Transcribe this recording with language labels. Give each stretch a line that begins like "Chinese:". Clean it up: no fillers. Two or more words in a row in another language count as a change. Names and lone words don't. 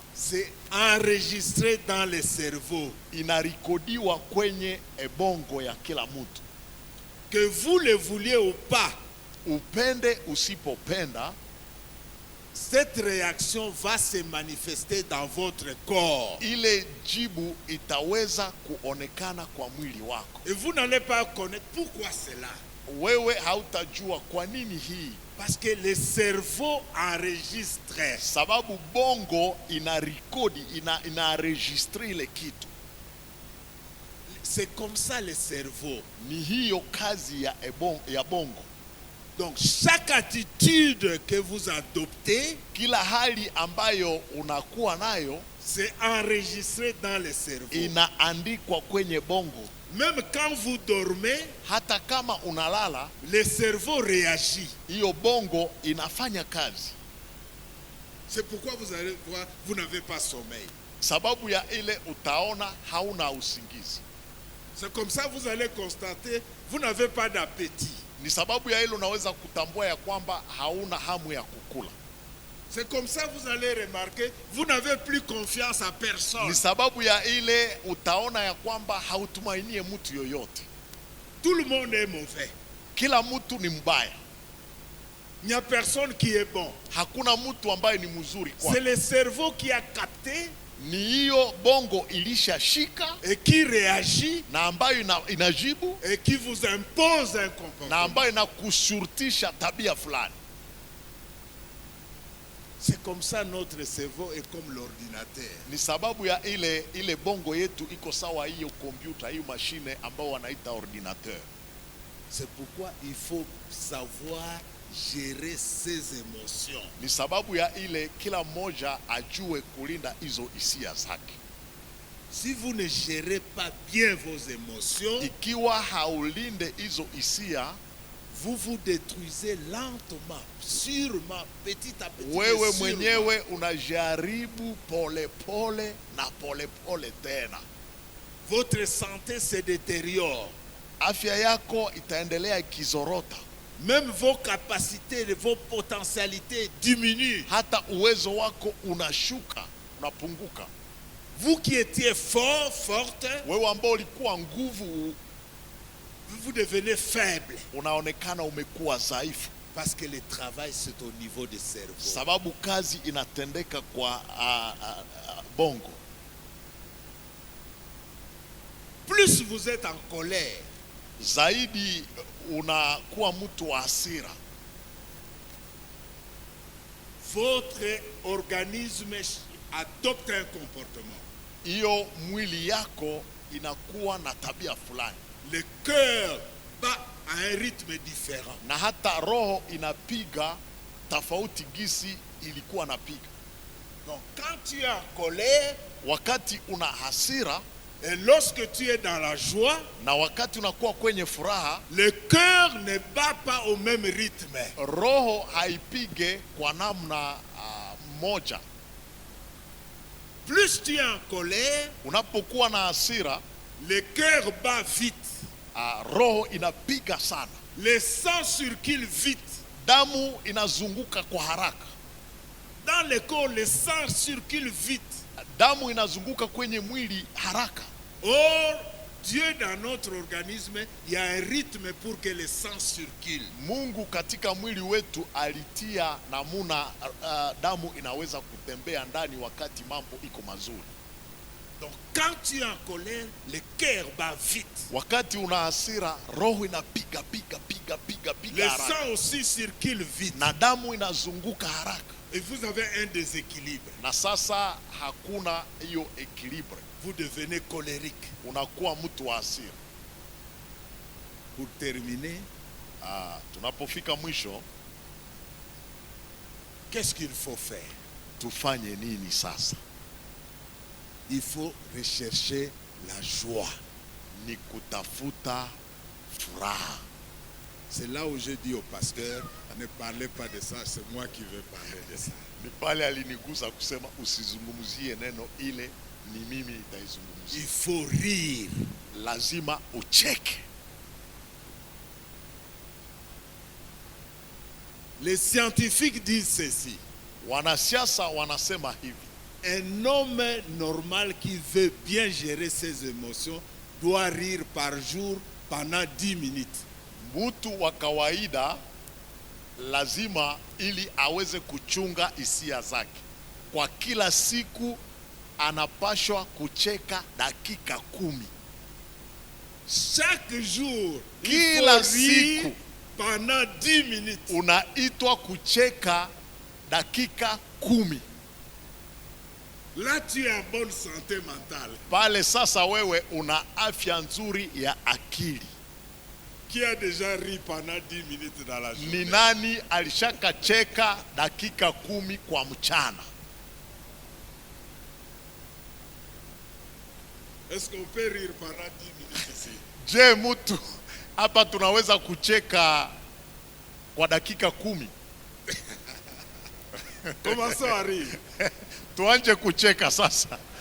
French: c'est enregistré dans le cerveau.
Swahili: inarikodiwa kwenye bongo ya kila mtu.
French: Que vous le vouliez ou pas,
Swahili: Upende usipopenda,
French: cette réaction va se manifester dans votre corps.
Swahili: ile jibu itaweza kuonekana kwa mwili wako.
French: Et vous n'allez pas connaître pourquoi cela.
Swahili: Wewe hautajua kwa nini hii,
French: Parce que le cerveau enregistre.
Swahili: sababu bongo inarikodi, inaregistre ile kitu.
French: C'est comme ça le cerveau.
Swahili: Ni hiyo kazi ya bongo.
French: Donc chaque attitude que vous adoptez,
Swahili: Kila hali ambayo unakuwa nayo
French: c'est enregistré dans le cerveau.
Swahili: inaandikwa kwenye bongo.
French: Même quand vous dormez,
Swahili: Hata kama unalala,
French: le cerveau réagit.
Swahili: hiyo bongo inafanya kazi.
French: C'est pourquoi vous allez voir, vous n'avez pas sommeil.
Swahili: Sababu ya ile utaona hauna usingizi.
French: C'est comme ça vous allez constater, vous n'avez pas d'appétit.
Swahili: Ni sababu ya ile unaweza kutambua ya kwamba hauna hamu ya kukula.
French: C'est comme ça vous allez remarquer, vous n'avez plus confiance à personne.
Swahili: Ni sababu ya ile utaona ya kwamba hautumainie mtu yoyote.
French: Tout le monde est mauvais.
Swahili: Kila mtu ni mbaya.
French: Il n'y a personne qui est bon.
Swahili: Hakuna mtu ambaye ni mzuri
French: C'est
Swahili: kwa.
French: le cerveau qui a capté
Swahili: Ni hiyo bongo ilishashika
French: et qui réagit
Swahili: na ambayo inajibu
French: et qui vous impose un
Swahili: na
French: comportement.
Swahili: ambayo inakushurutisha tabia fulani.
French: C'est comme ça notre cerveau est comme l'ordinateur.
Swahili: Ni sababu ya ile bongo yetu iko sawa hiyo kompyuta, hiyo mashine ambao wanaita ordinateur.
French: C'est pourquoi il faut savoir gérer ses émotions.
Swahili: Ni sababu ya ile kila mmoja ajue kulinda hizo hisia zake.
French: Si vous ne gérez pas bien vos émotions,
Swahili: Ikiwa haulinde hizo hisia,
French: vous vous détruisez lentement, sûrement, petit à petit.
Swahili: wewe
French: mais sûrement.
Swahili: mwenyewe unajaribu pole pole na pole pole tena.
French: Votre santé se détériore.
Swahili: Afya yako itaendelea ikizorota.
French: Même vos capacités, vos potentialités diminuent.
Swahili: Hata uwezo wako unashuka, unapunguka.
French: Vous qui étiez fort, forte,
Swahili: Wewe ambao ulikuwa nguvu,
French: vous devenez faible.
Swahili: unaonekana umekuwa dhaifu.
French: Parce que le travail, c'est au niveau du cerveau.
Swahili: sababu kazi inatendeka kwa bongo.
French: Plus vous êtes en colère,
Swahili: Zaidi unakuwa mtu wa hasira,
French: votre organisme adopte un comportement.
Swahili: hiyo mwili yako inakuwa na tabia fulani,
French: Le cœur bat à un rythme différent.
Swahili: na hata roho inapiga tofauti gisi ilikuwa napiga.
French: Donc quand tu es en colère
Swahili: Wakati una hasira
French: et lorsque tu es dans la joie,
Swahili: na wakati unakuwa kwenye furaha,
French: le cœur ne bat pas au même rythme.
Swahili: roho haipige kwa namna moja.
French: Plus tu es en colère,
Swahili: Unapokuwa na hasira,
French: le cœur bat vite.
Swahili: roho inapiga sana,
French: Le sang circule vite.
Swahili: damu inazunguka kwa haraka,
French: Dans le corps, le sang circule vite.
Swahili: damu inazunguka kwenye mwili haraka.
French: Or, Dieu dans notre organisme, il y a un rythme pour que le sang circule.
Swahili: Mungu katika mwili wetu alitia namuna damu inaweza kutembea ndani wakati mambo iko mazuri.
French: Donc quand tu es en colère, le cœur bat vite.
Swahili: Wakati una hasira, roho inapiga
French: Le
Swahili: haraka,
French: sang aussi circule vite.
Swahili: na damu inazunguka haraka,
French: Et vous avez un déséquilibre.
Swahili: na sasa hakuna hiyo equilibre.
French: Vous devenez colérique.
Swahili: Unakuwa mtu wa hasira.
French: Pour terminer,
Swahili: Tunapofika mwisho,
French: qu'est-ce qu'il faut faire?
Swahili: tufanye nini sasa?
French: Il faut rechercher la joie.
Swahili: Ni kutafuta furaha.
French: C'est là où je dis au pasteur, ne parlez pas de ça, c'est moi qui vais parler de ça.
Swahili: Ni pale alinigusa kusema usizungumzie neno ile, ni mimi
French: Il
Swahili: nitaizungumzia.
French: faut rire.
Swahili: Lazima ucheke.
French: Les scientifiques disent ceci.
Swahili: Wanasiasa wanasema hivi:
French: Un homme normal qui veut bien gérer ses émotions doit rire par jour pendant 10 minutes.
Swahili: mtu wa kawaida lazima, ili aweze kuchunga hisia zake, kwa kila siku anapashwa kucheka dakika 10.
French: Chaque jour, il
Swahili: Kila
French: faut rire
Swahili: siku
French: pendant 10 minutes.
Swahili: unaitwa kucheka dakika 10.
French: Là, tu es en bonne santé mentale.
Swahili: Pale sasa wewe una afya nzuri ya akili.
French: Qui a déjà ri pendant 10 minutes dans la journée?
Swahili: Ni nani alishaka cheka dakika 10 kwa mchana?
French: Est-ce qu'on peut rire pendant 10 minutes ici?
Swahili: Je, mtu hapa tunaweza kucheka kwa dakika 10?
French: Commençons à rire.
Swahili: Tuanje kucheka sasa.